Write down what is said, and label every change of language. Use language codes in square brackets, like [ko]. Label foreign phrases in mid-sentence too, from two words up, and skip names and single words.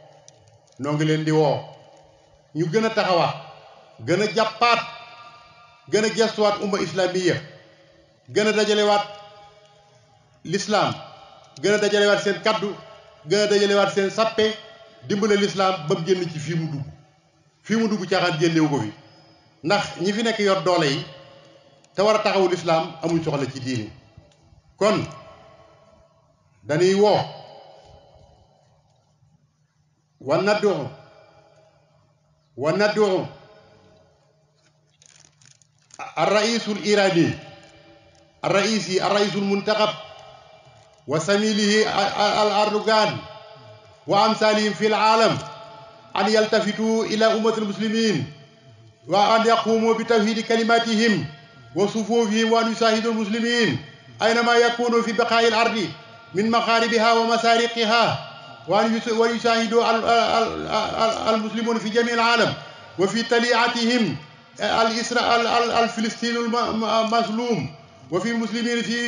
[wo] ñu gën a taxawaat gën a jàppaat gën a gestuwaat [ar] أمة إسلامية [wo] gën a dajalewaat l'islam gën a dajalewaat seen kaddu gën a dajalewaat seen sappe dimbale l'islam ba mu génn ci fii mu dugg caaxaan génnewu ko fi ndax ñi fi nekk yor doole yi te war a taxawu l'islam amuñ soxla ci diini kon dañuy woo [ar] wa naddu الرئيس الإيراني الرئيس المنتخب وسميله الأردوغان وأمثالهم في العالم أن يلتفتوا إلى أمة المسلمين وأن يقوموا بتوحيد كلماتهم وصفوفهم وأن يساعدوا المسلمين أينما يكونوا في بقاع الأرض من مغاربها ومسارقها وأن يساعدوا المسلمون في جميع العالم وفي تليعتهم الفلسطيني المظلوم وفي المسلمين